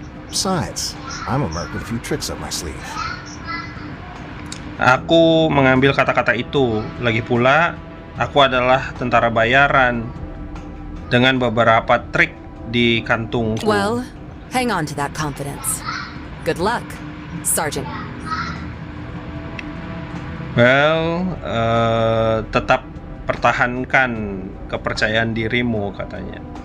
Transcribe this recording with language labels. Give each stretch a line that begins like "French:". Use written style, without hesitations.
English: Besides, I'm a merc with a few tricks up my sleeve.
Indonesian: Aku mengambil kata-kata itu. Lagi pula, aku adalah tentara bayaran dengan beberapa trik di kantungku.
English: Well, hang on to that confidence. Good luck, Sergeant.
Indonesian: Well, tetap pertahankan kepercayaan dirimu katanya.